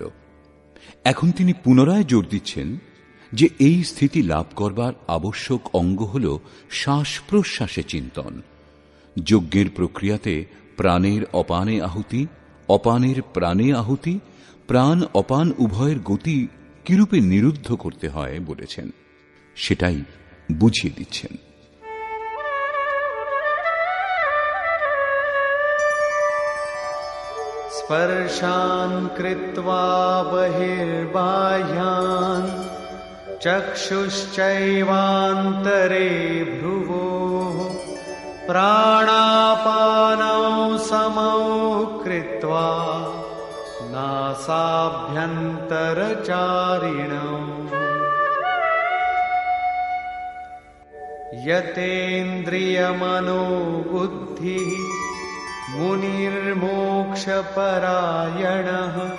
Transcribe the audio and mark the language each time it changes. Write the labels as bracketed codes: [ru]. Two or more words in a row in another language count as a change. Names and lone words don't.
[bn] এখন তিনি পুনরায় জোর দিচ্ছেন যে এই স্থিতি লাভ করবার আবশ্যক অঙ্গ হল শ্বাস প্রশ্বাসে চিন্তন। যজ্ঞের প্রক্রিয়াতে প্রাণের অপানে আহুতি, অপানের প্রাণে আহুতি, প্রাণ অপান উভয়ের গতি কিরূপে নিরুদ্ধ করতে হয় বলেছেন, সেটাই বুঝিয়ে দিচ্ছেন। [sa] स्पर्शान् कृत्वा बहिर्बाह्यान् चक्षुश्चैवान्तरे भ्रुवोः प्राणापानौ समौ कृत्वा नासाभ्यन्तरचारिणौ यतेन्द्रियमनोबुद्धिः मुनिर्मोक्षपरायणः